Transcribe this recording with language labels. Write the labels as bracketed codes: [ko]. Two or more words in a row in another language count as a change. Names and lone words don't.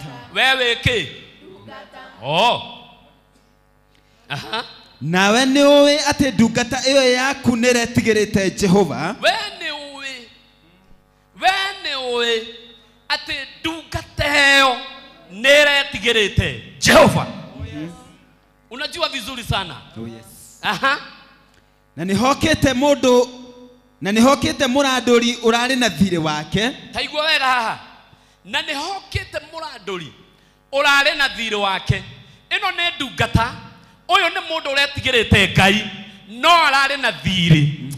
[ki] We wĩ kĩ? Ndungata. Nawe nĩũĩ atĩ ndungata ĩyo yaku nĩĩretigĩrĩte Jehova. We nĩũĩ atĩ ndungata ĩyo nĩĩretigĩrĩte Jehova. [sw] Unajua vizuri sana. [en] Oh yes. [ki] Na nĩhokĩte mũrandũri ũrarĩ na thirĩ wake. Taigua wega haha. Na nĩhokĩte mũrandũri ũrarĩ na thirĩ wake. Ĩno nĩ ndungata. Ũyũ nĩ mũndũ ũretigĩrĩte Ngai no ararĩ na thirĩ.